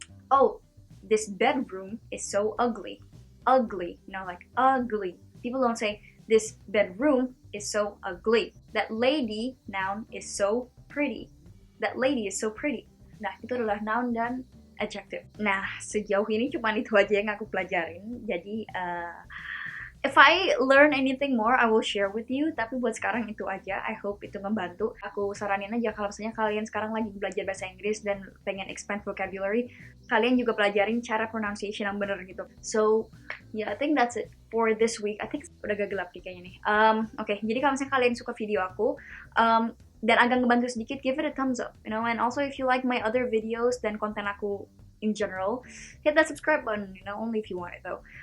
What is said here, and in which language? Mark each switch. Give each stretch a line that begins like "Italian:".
English: Oh, this bedroom is so ugly. Ugly, you know, like ugly. People don't say this bedroom is so ugly. That lady, noun, is so pretty. That lady is so pretty.
Indonesian: Nah, itu adalah noun dan adjective. Nah, sejauh ini cuma itu aja yang aku pelajarin. Jadi,
English: If I learn anything more, I will share with you.
Indonesian: Tapi buat sekarang itu aja. I hope itu ngebantu. Aku saranin aja kalau misalnya kalian sekarang lagi belajar bahasa Inggris dan pengen expand vocabulary, kalian juga pelajarin cara pronunciation yang bener gitu.
English: So, yeah, I think that's it for this week. I think udah agak gelap nih kayaknya nih.
Indonesian: Oke, jadi kalau misalnya kalian suka video aku, dan agak ngebantu sedikit, give it a thumbs up, you know.
English: And also if you like my other videos dan konten aku in general, hit that subscribe button, you know, only if you want it though.